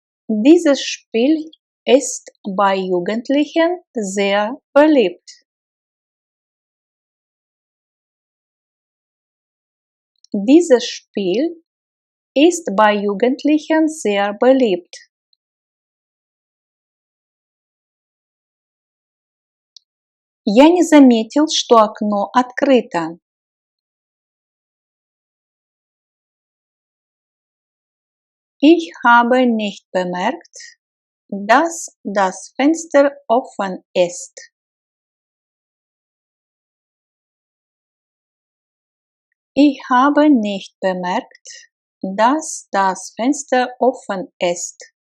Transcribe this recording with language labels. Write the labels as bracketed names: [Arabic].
[German] Dieses Spiel ist bei Jugendlichen sehr beliebt. Dieses Spiel ist bei Jugendlichen sehr beliebt. [Russian] Я не заметил, что окно открыто. [German] Ich habe nicht bemerkt, dass das Fenster offen ist. Ich habe nicht bemerkt, dass das Fenster offen ist.